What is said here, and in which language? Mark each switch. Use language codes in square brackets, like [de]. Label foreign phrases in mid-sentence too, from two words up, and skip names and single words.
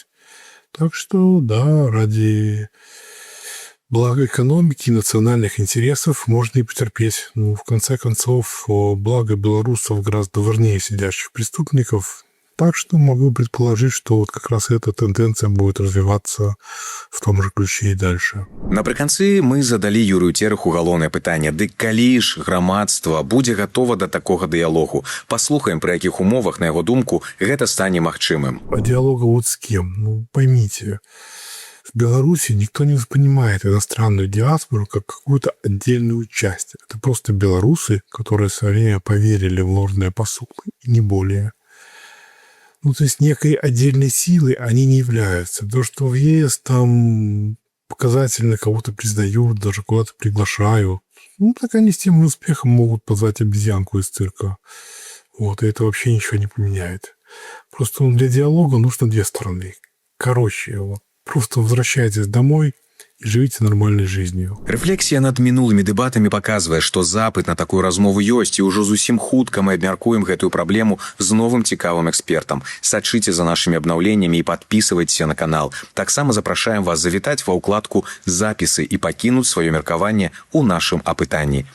[ru] Так что, да, ради блага экономики и национальных интересов можно и потерпеть. Ну, в конце концов, благо белорусов гораздо важнее сидящих преступников. Так что могу предположить, что вот как раз эта тенденция будет развиваться в том же ключе и дальше. [be] Напрыканцы мы задалі Юрыю Цераху галоўнае пытанне: дык калі ж грамадства будзе гатова да такога дыялогу? Паслухаем, пры якіх умовах, на яго думку, гэта стане магчымым. [ru] А диалога вот с кем? Ну, поймите, в Беларуси никто не воспринимает иностранную диаспору как какую-то отдельную часть. Это просто белорусы, которые в свое время поверили в ложные посулы, и не более. Ну, то есть некой отдельной силой они не являются. То, что в ЕС там показательно кого-то признают, даже куда-то приглашают, ну, так они с тем же успехом могут позвать обезьянку из цирка. Вот, и это вообще ничего не поменяет. Просто для диалога нужно две стороны. Короче, вот, просто возвращайтесь домой и живите нормальной жизнью. [be] Рэфлексія над мінулымі дэбатамі паказвае, што запыт на такую размову ёсць, і ўжо зусім хутка мы абмяркуем гэтую праблему з новым цікавым экспертам. Сачыце за нашымі абнаўленнямі і падпісывайцеся на канал. Таксама запрашаем вас завітаць ва ўкладку «Запісы» і пакінуць сваё меркаванне ў нашым апытанні.